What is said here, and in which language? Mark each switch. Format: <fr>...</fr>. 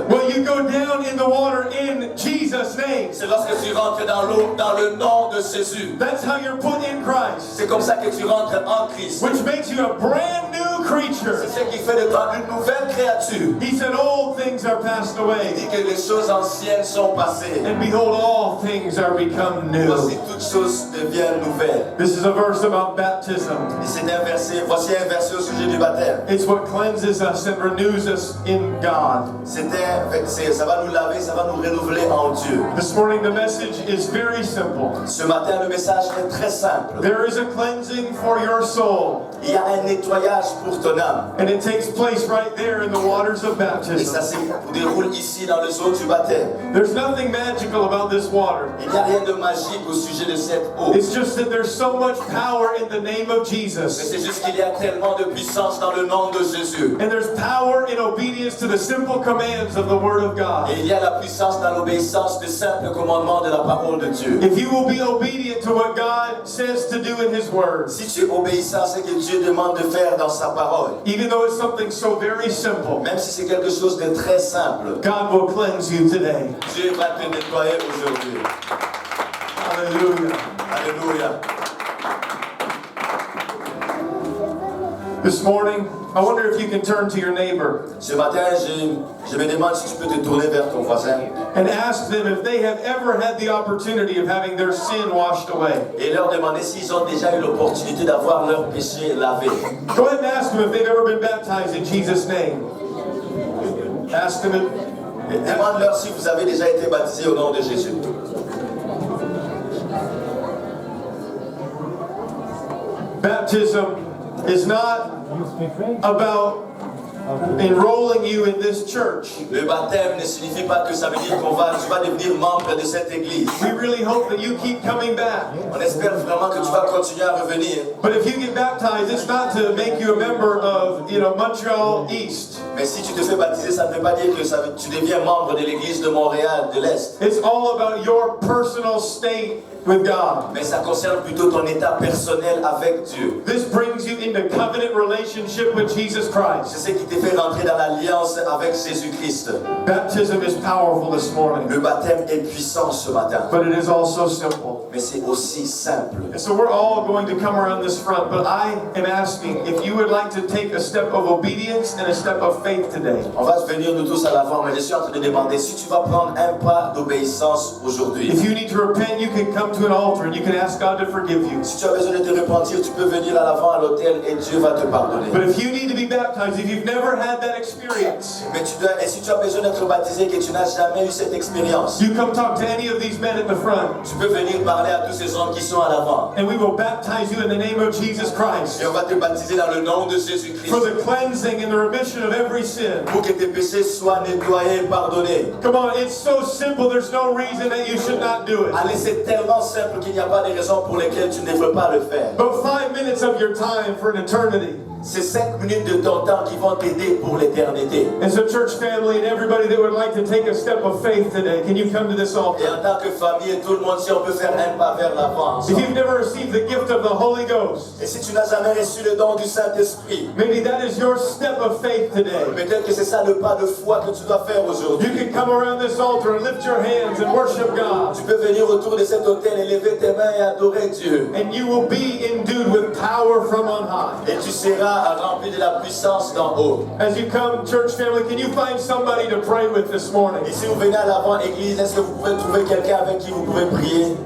<en>Well, you go down in the water in Jesus' name.</en> <fr>C'est lorsque tu rentres dans l'eau, dans le nom de Jésus.</fr> <en>That's how you're put in Christ.</en> <fr>C'est comme ça que tu rentres en Christ.</fr> <en>Which makes you a brand new creature.</en> <fr>C'est ce qui fait de toi une nouvelle créature.</fr> <en>He said, old things are passed</en> <fr>Il</fr> <en>away.</en> <fr>dit que les choses anciennes sont passées.</fr> <en>And behold, all things are become new.</en> <fr>Voici toutes choses deviennent nouvelles.</fr> <en>This is a verse about baptism.</en> <fr>Et c'est un verset, voici un verset au sujet du baptême.</fr> <en>It's what cleanses us and renews us in God.</en> <fr>Ça va nous laver, ça va nous renouveler en Dieu.</fr> <en>This morning the message is very simple.</en> <fr>Ce matin, le message est très simple.</fr> <en>There is a cleansing for your soul.</en> <fr>Il y a un nettoyage pour ton âme.</fr> <en>And it takes place right there in the waters of</en> <fr>Et ça</fr> <en>baptism.</en> <fr>se déroule ici dans les eaux du baptême.</fr> <en>There's nothing magical about this water.</en> <fr>Il n'y a rien de magique au sujet de cette eau.</fr> <en>It's just that there's so much power in the name of</en> <fr>Mais</fr> <en>Jesus.</en> <fr>c'est juste qu'il y a tellement de puissance dans le nom de Jésus.</fr> <en>And there's power in obedience to the simple commands of the Word of God.</en> <fr>Et il y a la puissance dans l'obéissance des simples commandements de la parole de Dieu.</fr> <en>If you will be obedient to what God says to do in His Word,</en> <fr>Si tu obéis à ce que Dieu demande de faire dans sa parole,</fr> <en>even though it's something so very simple,</en> <fr>même si c'est quelque chose de très simple,</fr> <en>God will cleanse you today.</en> <fr>Dieu va te nettoyer aujourd'hui.</fr> <en>Hallelujah.</en> <fr>Alléluia.</fr> <en>This morning, I wonder if you can turn to your neighbor</en> <fr>Ce matin, je me demande si tu peux te tourner vers ton voisin</fr> <en>and ask them if they have ever had the opportunity of having their sin washed away.</en> <fr>et leur demander s'ils ont déjà eu l'opportunité d'avoir leur péché lavé.</fr> <en>Go ahead and ask them if they've ever been baptized in Jesus' name. Ask them if,</en> <fr>Et demande-leur si vous avez déjà été baptisé au nom de Jésus.</fr> <en>baptism is not about enrolling you in this church.</en> <fr>Le baptême ne signifie pas que ça veut dire tu vas devenir membre de cette église.</fr> <en>We really hope that you keep coming back.</en> <fr>On espère vraiment que tu vas continuer à revenir.</fr> <en>But if you get baptized, it's not to make you a member of Montreal East.</en> <fr>Mais si tu te fais baptiser, ça ne veut pas dire que tu deviens membre de l'église de Montréal de l'Est.</fr> <en>It's all about your personal state with God.</en> <fr>Mais ça concerne plutôt ton état personnel avec Dieu.</fr> <en>This brings you into covenant relationship with Jesus Christ.</en> <fr>C'est ce qui te fait rentrer dans l'alliance avec Jésus-Christ.</fr> <en>Baptism is powerful this morning,</en> <fr>Le baptême est puissant ce matin,</fr> <en>but it is also simple.</en> <fr>mais c'est aussi simple.</fr> <en>And so we're all going to come around this front, but I am asking if you would like to take a step of obedience and a step of faith today.</en> <fr>On va venir nous tous à l'avant, mais je suis en train de demander si tu vas prendre un pas d'obéissance aujourd'hui.</fr> <en>If you need to repent, you can come to an altar and you can ask God to forgive you.</en> <fr>Si tu as besoin de te repentir, tu peux venir à l'avant à l'autel et Dieu va te pardonner.</fr> <en>But if you need to be baptized, if you've never had that experience,</en> <fr>Mais et si tu as besoin d'être baptisé et que tu n'as jamais eu cette expérience,</fr> <en>you come talk to any of these men at the front,</en> <fr>tu peux venir parler à tous ces hommes qui sont à l'avant.</fr> <en>and we will baptize you in the name of Jesus Christ</en> <fr>Et on va te baptiser dans le nom de Jésus-Christ</fr> <en>for the cleansing and the remission of every sin.</en> <fr>pour que tes péchés soient nettoyés et pardonnés.</fr> <en>Come on, it's so simple, there's no reason that you should not do it.</en> <fr>Allez, c'est tellement simple qu'il n'y a pas de raison pour lesquelles tu ne devrais pas le faire.</fr> <en>But 5 minutes of your time for an eternity.</en> <fr>C'est 5 minutes de ton temps qui vont t'aider pour l'éternité.</fr> <en>As a church family and everybody that would like to take a step of faith today, can you come to this</en> <fr>Et</fr> <en>altar?</en> <fr>en tant que famille et tout le monde, si on peut faire un pas vers l'avant.</fr> <en>If you've never received the gift of the Holy Ghost,</en> <fr>Et si tu n'as jamais reçu le don du Saint-Esprit,</fr> <en>maybe that is your step of faith today.</en> <fr>peut-être que c'est ça le pas de foi que tu dois faire aujourd'hui.</fr> <en>You can come around this altar and lift your hands and worship God.</en> <fr>Tu peux venir autour de cet autel et lever tes mains et adorer Dieu.</fr> <en>And you will be endued with power from on high.</en> <fr>Et tu seras rempli de la puissance d'en haut.</fr> <en>As you come, church family, can you find somebody to pray with this morning?</en> <fr>Et si vous venez à l'avant, Église, est-ce que vous pouvez trouver quelqu'un avec qui vous pouvez prier?</fr>